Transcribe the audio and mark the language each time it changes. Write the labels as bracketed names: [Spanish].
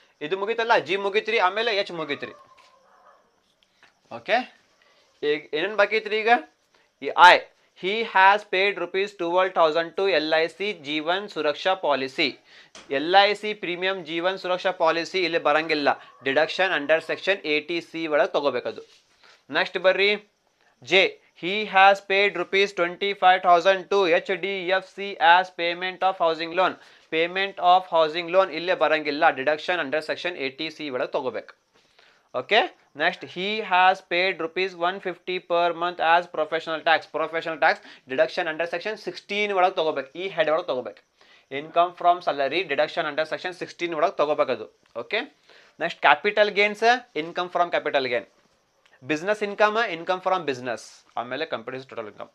[Kannada] ಇದು ಮುಗೀತಲ್ಲ, ಜಿ ಮುಗೀತ್ರಿ, ಆಮೇಲೆ H ಮುಗೀತ್ರಿ. Okay, ಈಗ ಏನೇನು ಬಾಕಿ ಐತ್ರಿ? ಈಗ ಈ I, [English] he has paid rupees 12,000 to LIC Jeevan Suraksha policy. [Kannada] LIC premium Jeevan Suraksha policy ಇಲ್ಲಿ ಬರಂಗಿಲ್ಲ, ಡಿಡಕ್ಷನ್ ಅಂಡರ್ ಸೆಕ್ಷನ್ 80C ಒಳಗೆ ತಗೋಬೇಕದು. [English] next [Kannada] ಬರ್ರಿ J, [English] he has paid rupees 25,000 to HDFC as payment of housing loan. [Kannada] Payment of housing loan ಇಲ್ಲೇ ಬರಂಗಿಲ್ಲ, deduction under section 80C ಒಳಗೆ ತಗೋಬೇಕು. [English] Okay, next he has paid rupees 150 per month as professional tax. [Kannada] Professional tax deduction under section 16 ಒಳಗೆ ತಗೋಬೇಕು, ಈ head ಒಳಗೆ ತಗೋಬೇಕು. Income from salary deduction under section 16 ಒಳಗೆ ತಗೋಬೇಕದು. [English] Okay, next capital gains, income from capital gain. Business income, income from business, [Kannada] ಆಮೇಲೆ [English] Companies total income.